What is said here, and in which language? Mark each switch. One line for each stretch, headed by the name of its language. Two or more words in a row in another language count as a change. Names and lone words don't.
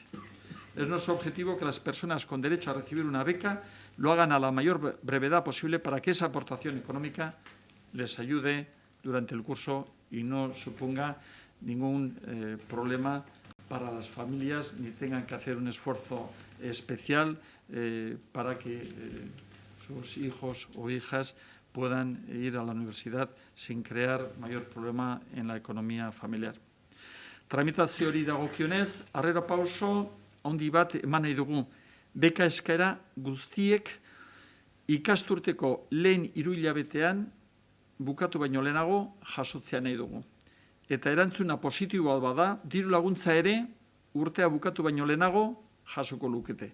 Spanish: Es nuestro objetivo que las personas con derecho a recibir una beca lo hagan a la mayor brevedad posible para que esa aportación económica les ayude durante el curso y no suponga ningún problema para las familias ni tengan que hacer un esfuerzo especial para que sus hijos o hijas puedan ir a la universidad sin crear mayor problema en la economía familiar.
Basque: Tramitazio hori dagokionez, harrera pauso handi bat eman nahi dugu. Beka eskaera guztiek ikasturteko lehen hiruhilabetean bukatu baino lehenago jasotzea nahi dugu. Eta erantzuna positiboa bada, diru laguntza ere urtea bukatu baino lehenago jasoko lukete.